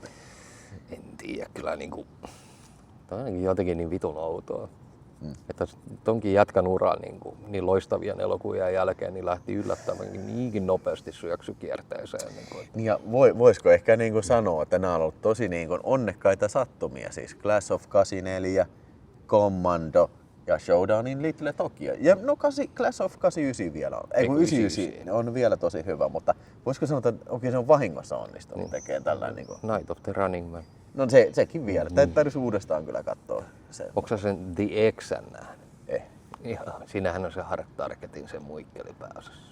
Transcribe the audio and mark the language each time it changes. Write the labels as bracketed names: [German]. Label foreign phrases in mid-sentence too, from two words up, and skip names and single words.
[Finnish] En tiedä, kyllä niinku, tämä on jotenkin niin vitun outoa. Että tonkin jätkän ura niin loistavien elokuvien jälkeen niin lähti yllättävänkin niinkin nopeasti syöksykierteeseen. Niin ja voisiko ehkä niin kuin sanoa, että nämä on ollut tosi niin kuin onnekkaita sattumia, siis Class of 84, Commando ja Showdown in Little Tokyo. Ja no Class of 89 vielä on, 99 on vielä tosi hyvä, mutta voisiko sanoa, että se on vahingossa onnistunut tekemään tällainen. Niin kuin Night of the Running Man. No sekin vielä. Täytyisi uudestaan kyllä katsoa. Onko sä sen The X:n nähnyt? Joo, siinähän on se Hard Targetin se muikkeli pääosassa.